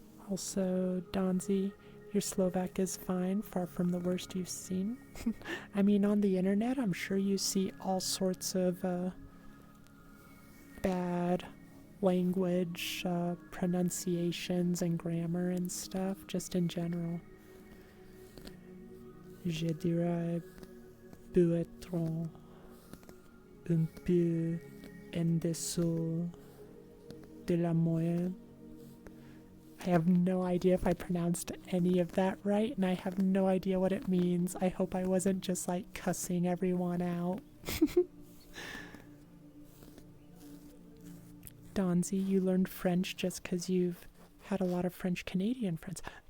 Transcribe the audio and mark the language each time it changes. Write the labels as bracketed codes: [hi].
[en] Also, Donzi, your Slovak is fine, far from the worst you've seen. I mean, on the internet, I'm sure you see all sorts of bad language pronunciations and grammar and stuff, just in general. [fr] Je dirais peut-être un peu en dessous de la moyenne. [en] I have no idea if I pronounced any of that right, and I have no idea what it means. I hope I wasn't just like cussing everyone out. Donzi, you learned French just because you've had a lot of French Canadian friends.